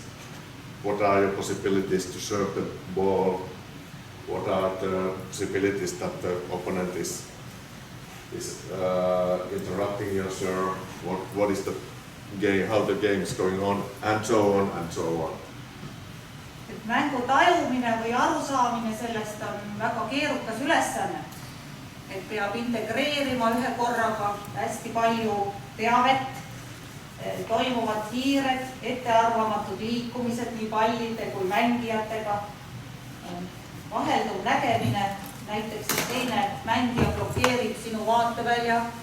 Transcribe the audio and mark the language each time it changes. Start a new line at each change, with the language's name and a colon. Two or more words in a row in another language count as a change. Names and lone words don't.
English: What are your possibilities to serve the ball? What are the possibilities that the opponent is interrupting your serve? What is the game? How the game is going on, and so on and so on.
Estonian: Et mängu tajumine või arusaamine sellest on väga keerukas ülesanne. Et peab integreerima ühe korraga hästi palju teavet, toimuvad kiired, ettearvamatud liikumised nii pallide kui mängijatega, vahelduv nägemine, näiteks teine mängija blokeerib sinu vaatevälja,